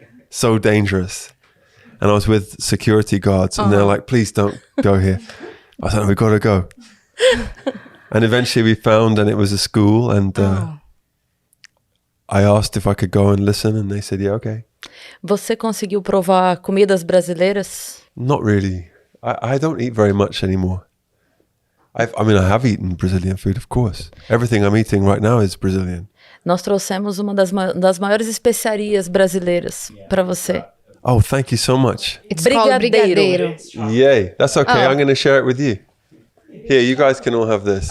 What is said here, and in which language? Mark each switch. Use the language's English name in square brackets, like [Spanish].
[English] So dangerous. And I was with security guards, and they're like, "Please don't go here." I was like, "We gotta go." And eventually we found, and it was a school, and I asked if I could go and listen, and they said, "Yeah, okay." [Portuguese] Você conseguiu provar comidas brasileiras? [English] Not really. I don't eat very much anymore. I have eaten Brazilian food, of course. Everything I'm eating right now is Brazilian. [Portuguese] Nós trouxemos uma das maiores especiarias brasileiras para você. [English] Oh, thank you so much. It's called brigadeiro. Yay. That's okay. I'm going to share it with you. Here, you guys can all have this.